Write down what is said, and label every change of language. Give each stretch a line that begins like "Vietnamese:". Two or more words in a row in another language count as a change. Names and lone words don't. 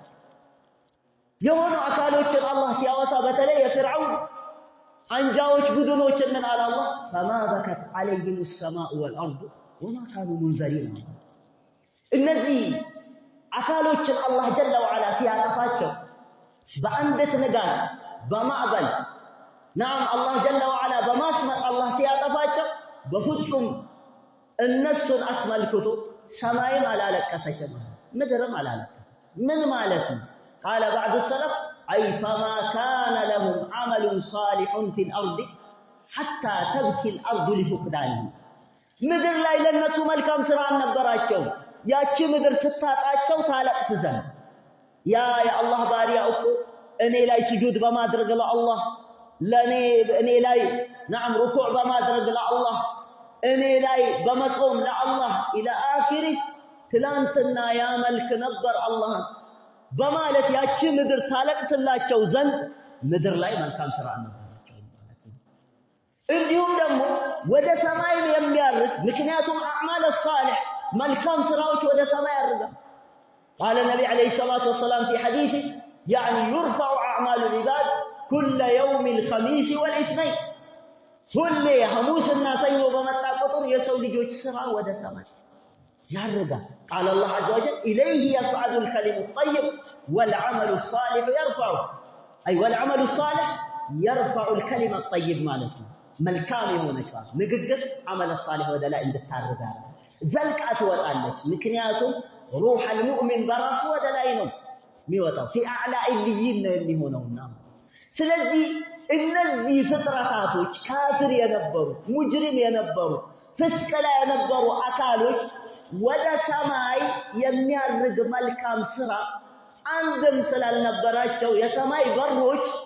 Amharic: የሆኑ አካሎችን አላህ ሲያወሳ በተለይ የፍርዓውን አንጃዎች ቡድኖችን ምን አለ አላህ
Arabic: فما بكت عليهم السماء والارض وما كانوا منذرين
Amharic: እነዚህ አካሎችን
Arabic: الله جل وعلا
Amharic: ሲያጠፋቸው በአንዲት ንጋት በማዕበል ናም
Arabic: الله جل وعلا
Amharic: በማስመጥ አላህ ሲያጠፋቸው በፍጹም እነሱን አስመልክቶ ሰማይም አላለቀሰችም ምድርም አላለቀሰች ምን ማለት ነው
Arabic: قال بعض السلف اي فما كان لهم عمل صالح في الارض حتى تبكي الارض لفقدانه
Amharic: ምድር ላይ ለነሱ መልካም ስራ አልነበራቸው ያቺ ምድር ስታጣቸው ታለቅስ ዘንድ ያ የአላህ ባሪያ እኮ እኔ ላይ ስጁድ በማድረግ ለአላህ እኔ ላይ
Arabic: نعم ركوع
Amharic: በማድረግ ለአላህ እኔ ላይ በመጾም ለአላህ
Arabic: الى اخره
Amharic: ትላንትና ያመልክ ነበር አላህ በማለት ያቺ ምድር ታለቅስላቸው ዘንድ ምድር ላይ መልካም ስራ አልነበራቸው ማለት ነው እንዲሁም ደግሞ ወደ ሰማይ የሚያርግ ምክንያቱም
Arabic: أعمال الصالح
Amharic: መልካም ስራዎች ወደ ሰማይ
Arabic: ያርጋል قال النبي عليه الصلاه والسلام في حديثه يعني يرفع اعمال العباد كل يوم الخميس والاثنين
Amharic: ሁሌ ሐሙስና ሰኞ በመጣ ቁጥር የሰው ልጆች ስራ ወደ ሰማይ ያርጋል
Arabic: قال الله عز وجل اليه يصعد الكلم الطيب والعمل الصالح يرفعه اي والعمل الصالح يرفع الكلم الطيب
Amharic: ማለት ነው መልካም የሆነች ንግግር
Arabic: عمل
Amharic: الصالح ወደ ላይ እንድታርጋ ዘልቃ ትወጣለች ምክንያቱም
Arabic: روح المؤمن
Amharic: በራሱ ወደ ላይ ነው የሚወጣው
Arabic: في اعلى اليين
Amharic: ነው የሚሆነውና ስለዚህ እነዚህ ፍጥረታቶች ካፍር የነበሩ ሙጅሪም የነበሩ ፍስቅ ላይ የነበሩ አካሎች ወደ ሰማይ የሚያርግ መልካም ስራ አንድም ስላልነበራቸው የሰማይ በሮች